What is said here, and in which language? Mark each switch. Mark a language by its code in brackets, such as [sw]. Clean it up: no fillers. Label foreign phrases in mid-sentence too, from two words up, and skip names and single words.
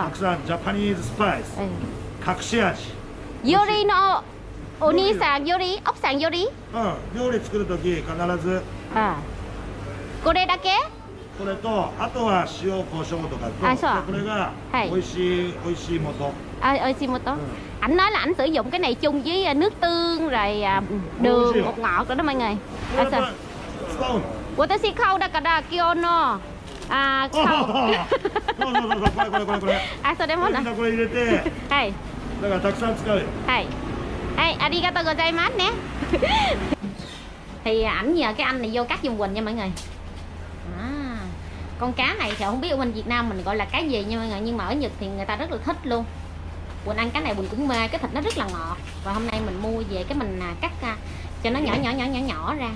[ja] たくさんジャパニーズスパイス、隠し味。よりのお兄さんより、奥さんより？料理作るとき必ず。これだけ？これとあとは塩コショウとかと、これが美味しい素。 [vi] Ơi xin một tó. Ảnh nói là ảnh sử dụng cái này chung với nước tương rồi đường, bột ngọt rồi đó mọi người. Watashi khâu da kada kyono. [ja] Khâu. それもな。これ入れて。はい。だからたくさん使う。はい。はい、ありがとうございます nè. [vi] Thì ảnh nhờ cái anh này vô cắt giùm Quỳnh nha mọi người. Con cá này thì không biết ở bên Việt Nam mình gọi là cá gì nha mọi người, nhưng mà ở Nhật thì người ta rất là thích luôn. Quỳnh ăn cái này Quỳnh cũng mê, cái thịt nó rất là ngọt. Và hôm nay mình mua về cái mình cắt cho nó nhỏ ra.